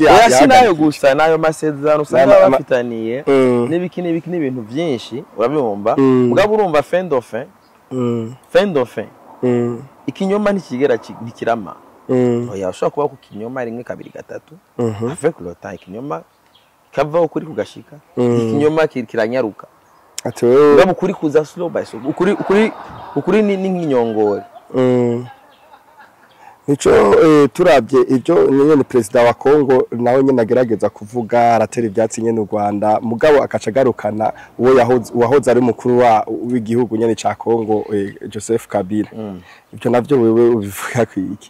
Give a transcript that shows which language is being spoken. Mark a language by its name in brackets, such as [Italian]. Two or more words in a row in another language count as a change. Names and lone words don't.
[Rundi] yasi nayo gusa nayo masezerano usanga bafitaniye n'ibiki n'ibintu byinshi urabyumva mugabo urumva fin dauphin ikinyoma ntikigera ntikirama oya ushobora kuba ku kinyoma rimwe kabiri gatatu [French] avec le temps [Rundi] ikinyoma kava ukuri kugashika ikinyoma kiranyaruka ati wewe ngabo ukuri kuza [English] slow by slow [Rundi] ukuri ni nk'inyongore nico turabye ibyo nyene president wa Kongo nawe nyene agerageza kuvuga aratera ibyatsi nyene u Rwanda mugabo akaca garukana uwo wahoze ari mukuru w'igihugu nyene ca Kongo Joseph Kabila ibyo navyo wewe ubivuga kwiki